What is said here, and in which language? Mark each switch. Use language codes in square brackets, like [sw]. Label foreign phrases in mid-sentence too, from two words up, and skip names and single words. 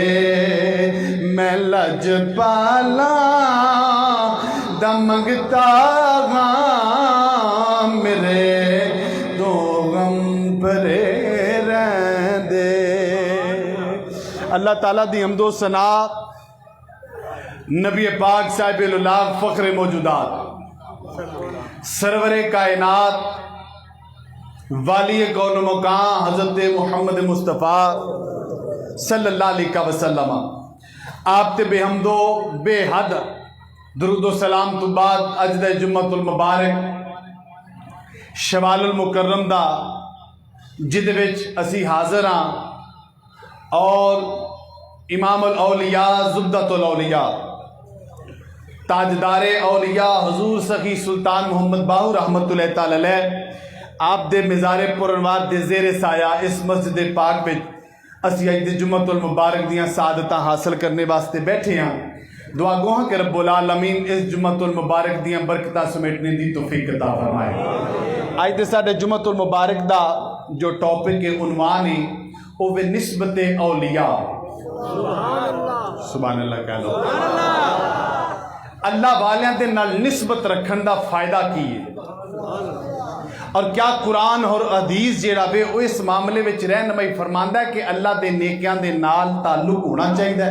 [pa] میں لجپالاں دا منگتا ہاں میرے دو غم بھرے رہندے. اللہ تعالیٰ دی حمد و ثنا نبی پاک صاحب الولاک فخر موجودات سرور کائنات والی کون مکاں حضرت محمد مصطفیٰ صلی اللہ [ar] عليه وسلم [pa] آپ تے بحمد و بے حد درود و سلام تو بعد اج دے جمعۃ المبارک شوال المکرم دا جدے وچ اسی حاضر ہاں اور امام الاولیاء زبدۃ الاولیاء تاجدار اولیاء حضور سخی سلطان محمد باہو رحمۃ اللہ تعالیٰ علیہ آپ دے مزار پرانوار دے زیر سایہ اس مسجد پاک وچ اسی اج دے جمعۃ المبارک دیاں سعادتاں حاصل کرنے واسطے بیٹھے ہاں. دعا گو ہاں کہ رب العالمین اس جمعۃ المبارک دیاں برکتاں سمیٹنے دی توفیق عطا فرمائے. اج دے ساڈے جمعۃ المبارک دا جو ٹاپک ہے عنوان ہے وہ وے نسبت اولیاء. [ur] سبحان اللہ کہہ لو. [pa] اللہ والیاں دے نال نسبت رکھن دا فائدہ کی ہے اور کیا قرآن اور حدیث جیڑا وے وہ اس معاملے میں رہنمائی فرماندا ہے کہ اللہ دے نیکیاں دے نال تعلق ہونا چاہیے.